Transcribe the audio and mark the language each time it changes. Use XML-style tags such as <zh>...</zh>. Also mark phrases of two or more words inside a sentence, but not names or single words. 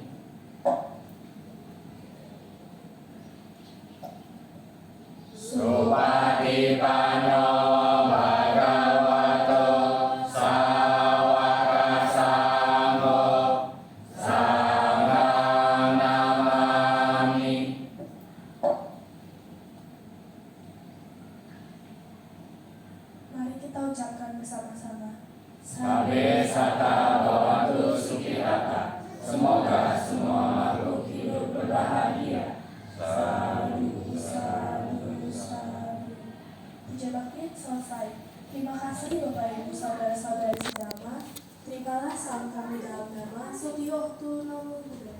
<pi>Supatipanno Bhagavato Sawaka Sangho Sanghang Namami.</pi> <id>Mari kita ucapkan bersama-sama.</id> <pi>Sabe sata bhavantu sukhita.</pi> <id>Semoga semua makhluk hidup berbahagia. Sadu, sadu, sadu. Puja bakti selesai. Terima kasih Bapak Ibu saudara-saudari sedama. Terimalah salam kami dalam nama Sutyotu</id> <pi>Namo Buddhaya.</pi>